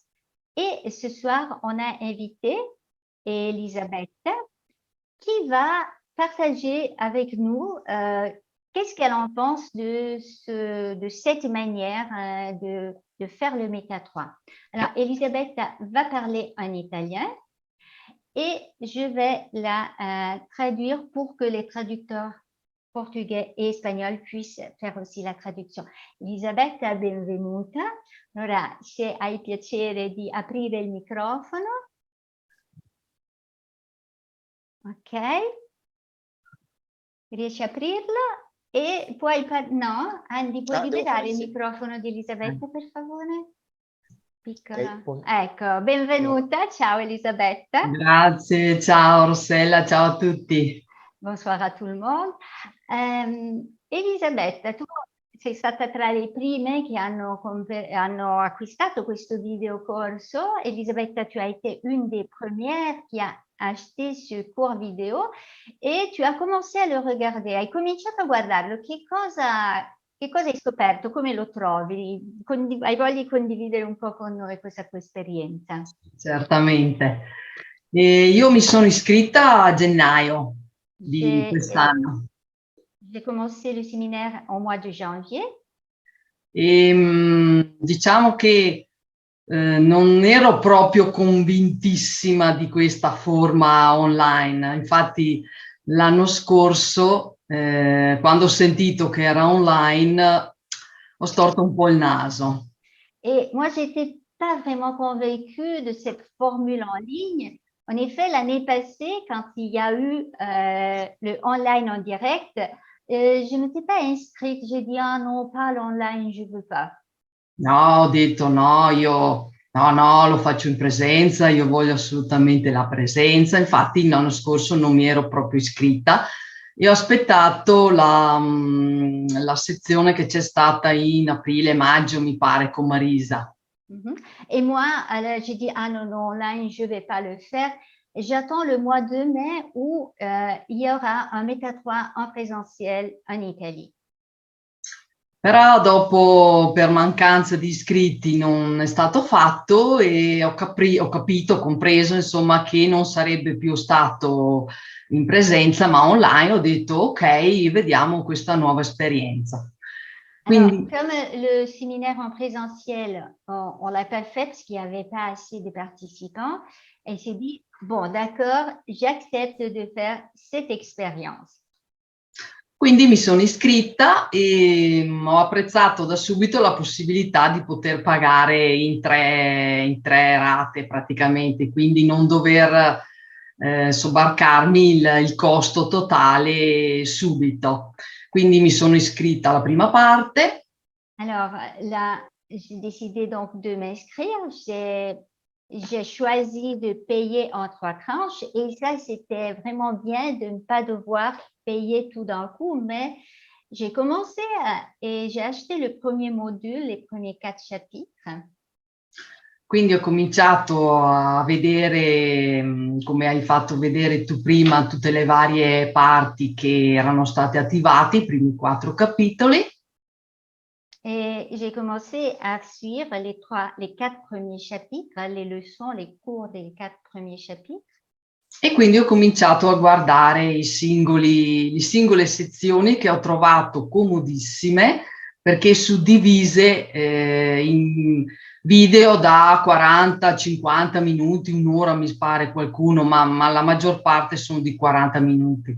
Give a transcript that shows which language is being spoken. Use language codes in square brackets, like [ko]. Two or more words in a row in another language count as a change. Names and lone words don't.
[fr] Et ce soir, on a invité Elisabeth qui va partager avec nous qu'est-ce qu'elle en pense de cette manière de faire le Meta 3. Alors, Elisabeth va parler en italien et je vais la traduire pour que les traducteurs portugais e espagnol puissent faire aussi la traduzione. [it] Elisabetta, benvenuta. Allora, se hai piacere di aprire il microfono. Ok. Riesci a aprirlo? E puoi no? Andy, puoi liberare il microfono di Elisabetta, per favore? Piccola. Ecco, benvenuta. Ciao Elisabetta. Grazie, ciao Rossella, ciao a tutti. [fr] Bonsoir a tout le monde. [it] Elisabetta, tu sei stata tra le prime che hanno acquistato questo videocorso. Elisabetta, [fr] tu as été une des premières qui a acheté ce cours vidéo e tu as commencé a le regarder. [it] Hai cominciato a guardarlo. Che cosa hai scoperto? Come lo trovi? Hai voglia di condividere un po' con noi questa tua esperienza? Certamente. Io mi sono iscritta a gennaio di quest'anno. [fr] J'ai commencé le séminaire en mois de janvier. [it] Diciamo che non ero proprio convintissima di questa forma online. Infatti l'anno scorso, quando ho sentito che era online, ho storto un po' il naso. [fr] Et moi, j'étais pas vraiment convaincue de cette formule en ligne. En effet, l'année passée, quand il y a eu le online en direct, je ne m'étais pas inscrite. J'ai dit, ah non, pas l'online, je veux pas. [it] No, ho detto no, no, lo faccio in presenza, io voglio assolutamente la presenza. Infatti l'anno scorso non mi ero proprio iscritta e ho aspettato la sezione che c'è stata in aprile-maggio, mi pare, con Marisa. [fr] Et moi, alors, j'ai dit, ah non, non, online, je vais pas le faire. J'attends le mois de mai où il y aura un Méta3 en présentiel en Italie. [it] Però dopo, per mancanza di iscritti, non è stato fatto e ho capito, ho compreso, insomma, che non sarebbe più stato in presenza, ma online. Ho detto, ok, vediamo questa nuova esperienza. [fr] Alors, [it] Quindi, [fr] comme le séminaire en présentiel, on l'a pas fait parce qu'il n'y avait pas assez de participants, elle s'est dit, bon, d'accord, j'accepte de faire cette expérience. [it] quindi mi sono iscritta e ho apprezzato da subito la possibilità di poter pagare in tre rate praticamente, quindi non dover sobbarcarmi il costo totale subito. Quindi mi sono iscritta alla prima parte. [fr] Alors là, j'ai décidé donc de m'inscrire. J'ai choisi de payer en 3 tranches et ça, c'était vraiment bien de ne pas devoir payer tout d'un coup, mais j'ai commencé et j'ai acheté le premier module, les premiers 4 chapitres. [it] Quindi ho cominciato a vedere, come hai fatto vedere tu prima, tutte le varie parti che erano state attivate, i primi 4 capitoli. [fr] Et j'ai commencé à suivre les 4 premiers chapitres, les leçons, les cours des 4 premiers chapitres. [it] E quindi ho cominciato a guardare le singole sezioni che ho trovato comodissime perché suddivise in video da 40, 50 minuti, un'ora mi pare qualcuno, ma la maggior parte sono di 40 minuti.